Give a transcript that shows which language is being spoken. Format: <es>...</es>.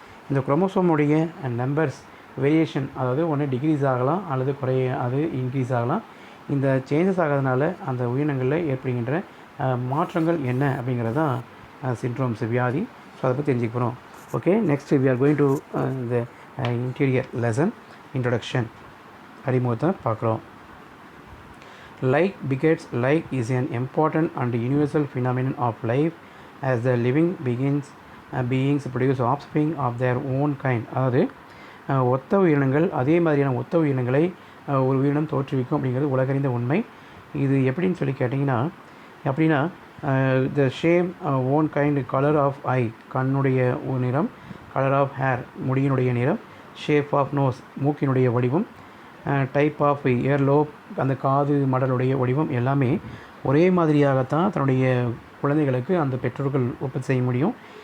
<ta>இந்த குரோமோசோமுடைய numbers variation, அதாவது ஒன்று டிக்ரீஸ் ஆகலாம் அல்லது அது இன்க்ரீஸ் ஆகலாம். இந்த சேஞ்சஸ் ஆகிறதுனால அந்த உயிரினங்களில் ஏற்படுகின்ற மாற்றங்கள் என்ன அப்படிங்கிறது தான் சிண்ட்ரோம்ஸ், வியாதி. ஸோ அதை பற்றி தெரிஞ்சுக்க போகிறோம்.</ta> <en>okay, next we are going to the interior lesson introduction,</en> <ta>அறிமுகத்தை பார்க்குறோம்.</ta> <en>Like begets like is an important and universal phenomenon of life, as the living beings produce offspring of their own kind.</en> <ta>அதாவது ஒத்த உயிரினங்கள் அதே மாதிரியான ஒத்த உயிரினங்களை ஒரு உயிரினம் தோற்றுவிக்கும் அப்படிங்கிறது உலகறிந்த உண்மை. இது எப்படின்னு சொல்லி கேட்டிங்கன்னா, அப்படின்னா</ta> <en>the same own kind, colour of eye</en> <ta>கண்ணுடைய நிறம்,</ta> <en>colour of hair</en> <ta>முடியினுடைய நிறம்,</ta> <en>shape of nose</en> <ta>மூக்கினுடைய வடிவம்,</ta> <en>type of ear lobe</en> <ta>அந்த காது மடலுடைய வடிவம் எல்லாமே ஒரே மாதிரியாகத்தான் தன்னுடைய குழந்தைகளுக்கு அந்த பெற்றோர்கள் உற்பத்தி செய்ய முடியும்.</ta>